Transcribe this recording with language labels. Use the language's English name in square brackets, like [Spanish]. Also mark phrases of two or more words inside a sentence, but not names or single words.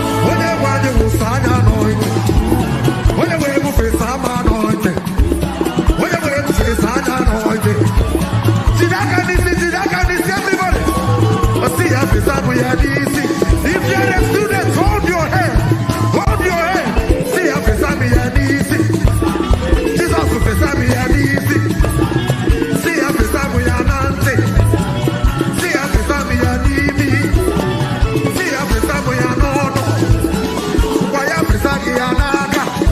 [Igbo] Onye gwa gị wụsa anya n'ọhịa. Onye wee bufesa ama n'ọhịa. Onye wee bufesa anya n'ọhịa. Jide aka n'isi, jide aka n'isi, everybody. O si ya fesa bụ ya n'isi. [English] If you're a student, hold your head. Hold your head. [Igbo] Si ya fesa mi ya n'isi. Jizọs fesa mi ya n'isi. Si ya fesa mi ya na ntị. Si ya fesa mi ya n'imi. Si ya fesa mi ya n'ọnụ. Ngwa ya fesa gị ya n'aka.